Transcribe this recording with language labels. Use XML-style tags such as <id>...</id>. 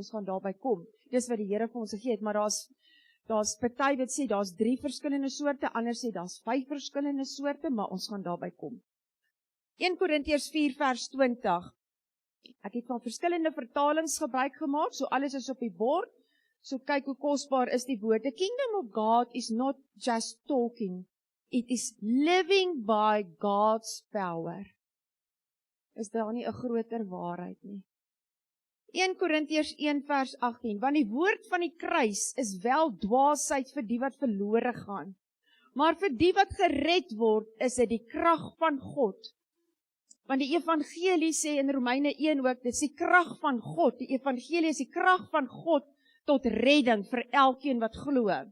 <af>Ons gaan daarby kom. Dis wat die Here vir ons gegee het, maar daar's party wat sê daar's 3 verskillende soorte, ander sê daar's 5 verskillende soorte, maar ons gaan daarby kom. 1 Korintiërs 4 vers 20. Ek het van verskillende vertalings gebruik gemaak, so alles is op die bord. So kyk hoe kosbaar is die woord.</af> <en>The kingdom of God is not just talking, it is living by God's power.</en> <af>Is daar nie 'n groter waarheid nie? 1 Korintiërs 1 vers 18, want die woord van die kruis is wel dwaasheid vir die wat verlore gaan, maar vir die wat gered word, is dit die krag van God. Want die evangelie sê in Romeine 1 ook, dit is die krag van God, die evangelie is die krag van God tot redding vir elkeen wat glo.</af>